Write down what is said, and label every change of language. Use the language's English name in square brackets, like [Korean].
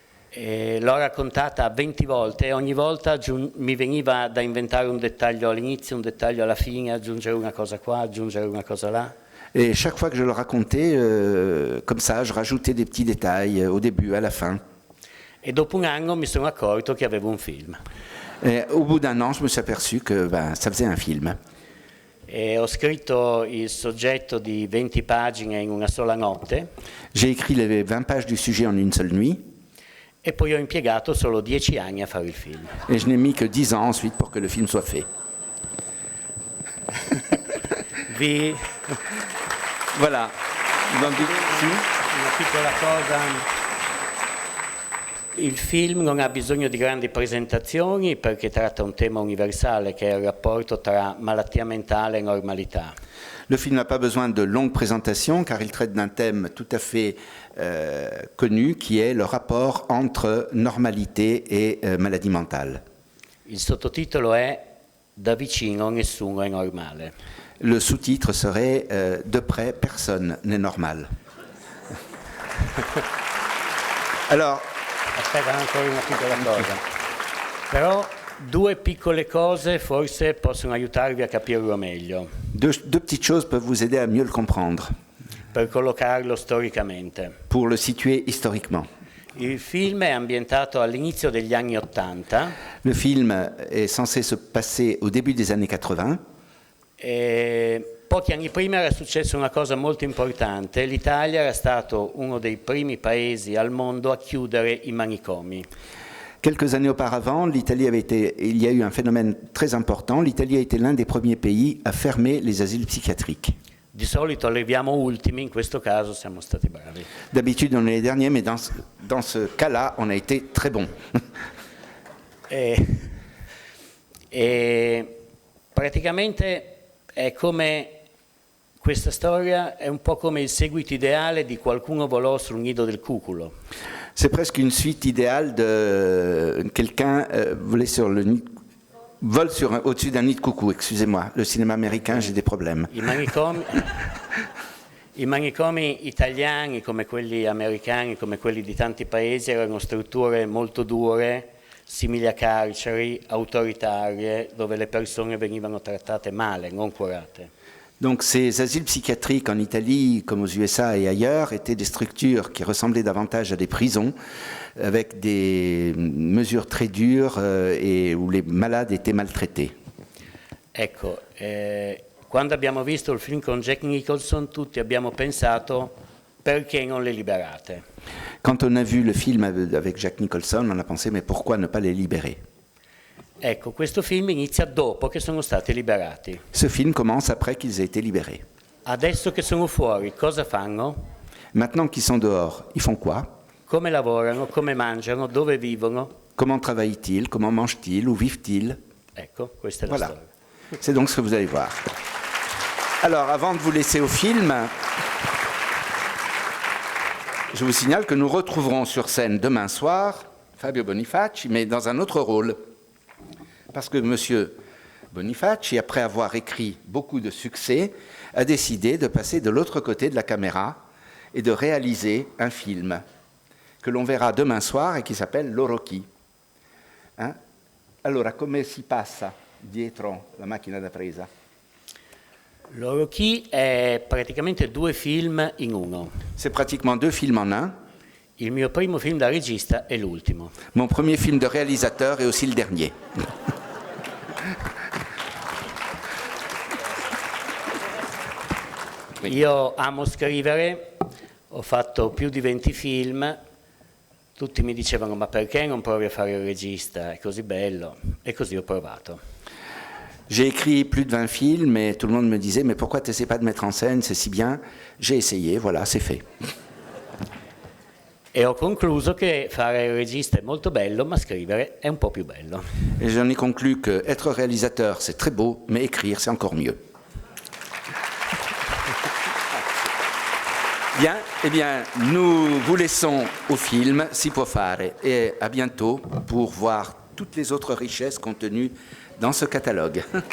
[Italian] E l'ho raccontata 20 volte e ogni volta mi veniva da inventare un dettaglio all'inizio, un dettaglio alla fine, aggiungere una cosa qua, aggiungere una cosa là. [French] Et chaque fois que je le racontais, comme ça, je rajoutais des petits détails au début, à la fin. [Italian] E dopo un anno mi sono accorto che avevo un film. [French] Et au bout d'un an, je me suis aperçu que ça faisait un film. [Italian] E ho scritto il soggetto di 20 pagine in una sola notte. [French] J'ai écrit les 20 pages du sujet en une seule nuit. [Italian] E poi ho impiegato solo 10 anni a fare il film. [French] Et je n'ai mis que 10 ans ensuite pour que le film soit fait. Voilà. [Italian] Una piccola cosa. Il film non ha bisogno di grandi presentazioni perché tratta un tema universale che è il rapporto tra malattia mentale e normalità. [French] Le film n'a pas besoin de longues présentations car il traite d'un thème tout à fait connu qui est le rapport entre normalité et maladie mentale. [Italian] Il sottotitolo è Da vicino nessuno è normale. [French] Le sous-titre serait De près personne n'est normal. Alors, [Italian] aspetta ancora una piccola cosa. Però due piccole cose forse possono aiutarvi a capirlo meglio. [French] Deux petites choses peuvent vous aider à mieux le comprendre. [Italian] Per collocarlo storicamente. [French] Pour le situer historiquement. [Italian] Il film è ambientato all'inizio degli anni 80. [French] Le film est censé se passer au début des années 80. [Italian] E Pochi anni prima era successa una cosa molto importante, l'Italia era stato uno dei primi paesi al mondo a chiudere i manicomi. [French] Quelques années auparavant, il y a eu un phénomène très important. L'Italie a été l'un des premiers pays à fermer les asiles psychiatriques. [Italian] Di solito arriviamo ultimi, in questo caso siamo stati bravi. [French] D'habitude, on est les derniers, mais dans ce cas-là, on a été très bons. [Italian] E praticamente è come questa storia è un po' come il seguito ideale di Qualcuno volò sul nido del cuculo. [French] C'est presque une suite idéale de quelqu'un vole au-dessus d'un nid de coucou. Excusez-moi, le cinéma américain, j'ai des problèmes. [Italian] I manicomi italiani, come quelli americani, come quelli di tanti paesi, erano strutture molto dure, simili a carceri, autoritarie, dove le persone venivano trattate male, non curate. [French] Donc ces asiles psychiatriques en Italie, comme aux USA et ailleurs, étaient des structures qui ressemblaient davantage à des prisons, avec des mesures très dures et où les malades étaient maltraités. [Italian] Ecco, quando abbiamo visto il film con Jack Nicholson, tutti abbiamo pensato perché non le liberate. [French] Quand on a vu le film avec Jack Nicholson, on a pensé mais pourquoi ne pas les libérer? [Italian] Ecco, questo film inizia dopo che sono stati liberati. [French] Ce film commence après qu'ils aient été libérés. [Italian] Adesso che sono fuori, cosa fanno? [French] Maintenant qu'ils sont dehors, ils font quoi? [Italian] Come lavorano, come mangiano, dove vivono? [French] Comment travaillent-ils? Comment mangent-ils? Où vivent-ils? [Italian] Ecco, questa è la storia. [French] C'est donc ce que vous allez voir. Alors, avant de vous laisser au film, je vous signale que nous retrouverons sur scène demain soir Fabio Bonifaci, mais dans un autre rôle. Parce que M. Bonifaci, après avoir écrit beaucoup de succès, a décidé de passer de l'autre côté de la caméra et de réaliser un film que l'on verra demain soir et qui s'appelle L'Orochi. Hein? [Italian] Allora, come si passa dietro la macchina da presa? L'Orochi è praticamente 2 film in uno. [French] C'est pratiquement 2 films en un. [Italian] Il mio primo film da regista è l'ultimo. [French] Mon premier film de réalisateur est aussi le dernier. [Italian] Io amo scrivere, ho fatto più di 20 film, tutti mi dicevano ma perché non provi a fare il regista, è così bello, e così ho provato. [French] J'ai écrit plus de 20 films et tout le monde me disait mais pourquoi tu n'essaies pas de mettre en scène, c'est si bien. J'ai essayé, voilà, c'est fait. [Italian] E ho concluso che fare il regista è molto bello, ma scrivere è un po' più bello. [French] Et j'en ai conclu que être réalisateur c'est très beau, mais écrire c'est encore mieux. Bien, eh bien, nous vous laissons au film Si può fare et à bientôt pour voir toutes les autres richesses contenues dans ce catalogue.